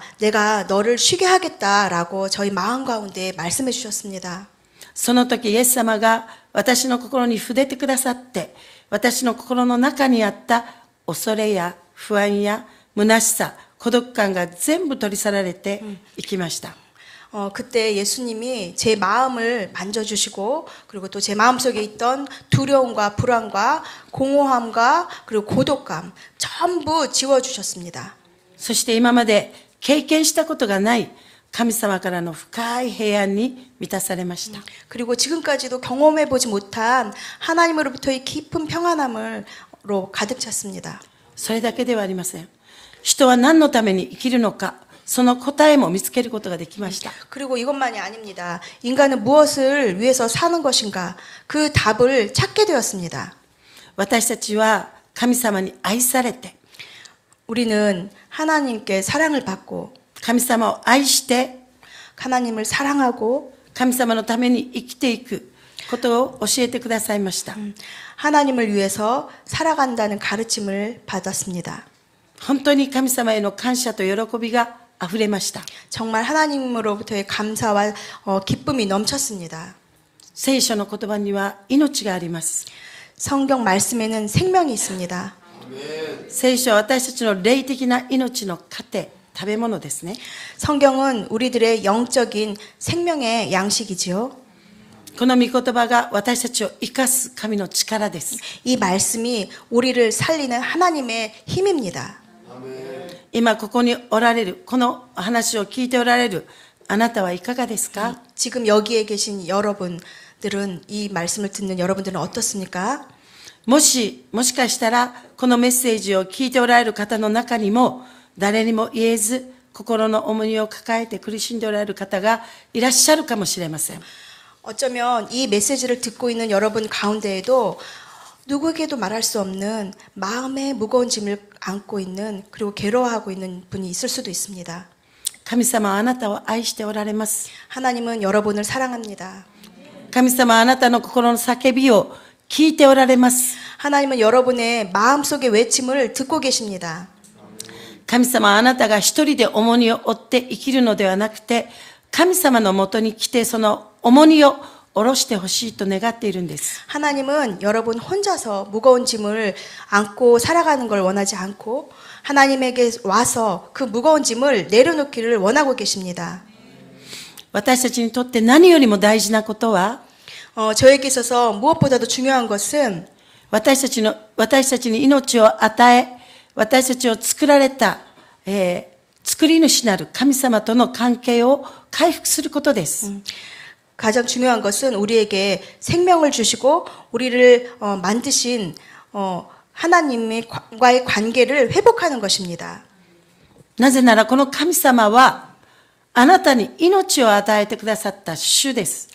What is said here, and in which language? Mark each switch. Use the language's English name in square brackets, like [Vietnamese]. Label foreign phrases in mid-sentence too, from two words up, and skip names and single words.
[Korean] 내가 너를 쉬게 하겠다라고 저희 마음 가운데 말씀해 주셨습니다. [Japanese] その時イエス様が私の心に触れてくださって、私の心の中にあった恐れや不安や虚しさ、孤独感が全部取り去られていきました。 [Korean] 그때 예수님이 제 마음을 만져주시고 그리고 또 제 마음속에 있던 두려움과 불안과 공허함과 그리고 고독감 전부 지워주셨습니다. [Japanese] そして今まで経験したことがない神様からの深い平安に満たされました。 [Korean] 그리고 지금까지도 경험해보지 못한 하나님으로부터의 깊은 평안함으로 가득 찼습니다. [Japanese] それだけではありません。人は何のために生きるのか、その答えも見つけることができました。 [Korean] 그리고 이것만이 아닙니다. 인간은 무엇을 위해서 사는 것인가? 그 답을 찾게 되었습니다. [Japanese] 私たちは神様に愛されて、 [Korean] 우리는 하나님께 사랑을 받고 [Japanese] 神様を愛して、 [Korean] 하나님을 사랑하고 [Japanese] 神様のために生きていくことを教えてくださいました。 [Korean] 하나님을 위해서 살아간다는 가르침을 받았습니다. [Japanese] 本当に神様への感謝と喜びがあふれました。 [Korean] 정말 하나님으로부터의 감사와 기쁨이 넘쳤습니다. [Japanese] 聖書の言葉には命があります。 [Korean] 성경 말씀에는 생명이 있습니다. [Japanese] 聖書は私たちの霊的な命の糧、食べ物ですね。 [Korean] 성경은 우리들의 영적인 생명의 양식이지요. [Japanese] この御言葉が私たちを生かす神の力です。 [Korean] 이 말씀이 우리를 살리는 하나님의 힘입니다. [Japanese] 今ここにおられる、この話を聞いておられるあなたはいかがですか？ [Korean] 지금 여기에 계신 여러분들은 이 말씀을 듣는 여러분들은 어떻습니까? [Japanese] もしかしたらこのメッセージを聞いておられる方の中にも誰にも言えず心の重荷を抱えて苦しんでおられる方がいらっしゃるかもしれません。 [Korean] 어쩌면 이 메시지를 듣고 있는 여러분 가운데에도 누구에게도 말할 수 없는 마음의 무거운 짐을 안고 있는 그리고 괴로워하고 있는 분이 있을 수도 있습니다. [Japanese] 神様はあなたを愛しておられます。 [Korean] 하나님은 여러분을 사랑합니다. [Japanese] 神様はあなたの心の叫びを聞いておられます。 [Korean] 하나님은 여러분의 마음속의 외침을 듣고 계십니다. [Japanese] 神様はあなたが一人で重荷を負って生きるのではなくて、神様のもとに来てその重荷を下ろしてほしいと願っているんです。 [Korean] 하나님은 여러분 혼자서 무거운 짐을 안고 살아가는 걸 원하지 않고 하나님에게 와서 그 무거운 짐을 내려놓기를 원하고 계십니다. [Japanese] 私たちにとって何よりも大事なことは、 [Korean] 저에게 있어서 무엇보다도 중요한 것은 [Japanese] 私たちに命を与え、私たちを作られた、作り主なる神様との関係を回復することです。 [Korean] 가장 중요한 것은 우리에게 생명을 주시고 우리를 만드신 하나님과의 관계를 회복하는 것입니다. [Japanese] なぜならこの神様はあなたに命を与えてくださった主です。